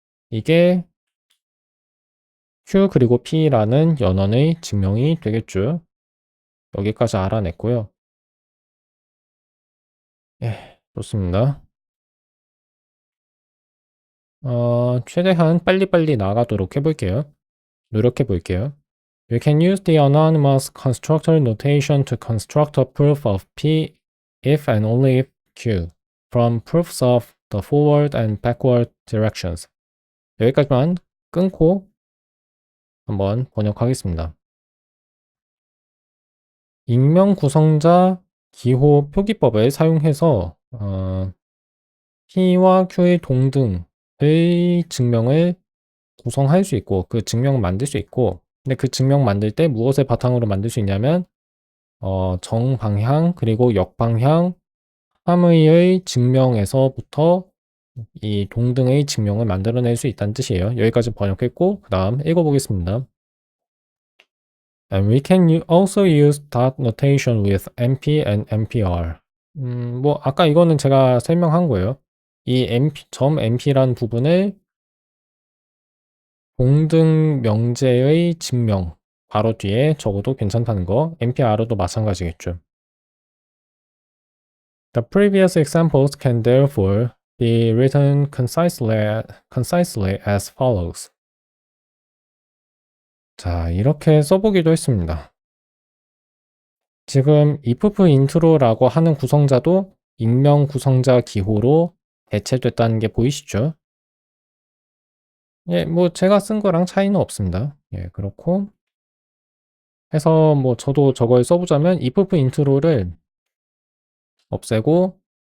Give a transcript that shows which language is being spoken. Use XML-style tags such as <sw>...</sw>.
<ko>이게 Q 그리고 P라는 연원의 증명이 되겠죠. 여기까지 알아냈고요. 예, 좋습니다. 최대한 빨리빨리 나가도록 해볼게요. 노력해 볼게요.</ko> <en>You can use the anonymous constructor notation to construct a proof of P if and only if Q from proofs of the forward and backward directions.</en> <ko>여기까지만 끊고 한번 번역하겠습니다. 익명 구성자 기호 표기법을 사용해서 P와 Q의 동등의 증명을 구성할 수 있고 그 증명을 만들 수 있고, 근데 그 증명 만들 때 무엇을 바탕으로 만들 수 있냐면 정방향 그리고 역방향 함의의 증명에서부터 이 동등의 증명을 만들어낼 수 있다는 뜻이에요. 여기까지 번역했고 그 다음 읽어보겠습니다.</ko> <en>And we can also use dot notation with NP and NPR.</en> <ko>뭐 아까 이거는 제가 설명한 거예요. 이 점 NP라는 부분을 동등 명제의 증명 바로 뒤에 적어도 괜찮다는 거. NPR도 마찬가지겠죠.</ko> <en>The previous examples can therefore be written concisely as follows.</en> <ko>자, 이렇게 써보기도 했습니다. 지금 if intro라고 하는 구성자도 익명 구성자 기호로 대체됐다는 게 보이시죠? 예, 뭐 제가 쓴 거랑 차이는 없습니다. 예, 그렇고 해서 뭐 저도 저걸 써보자면 if intro를 없애고</ko>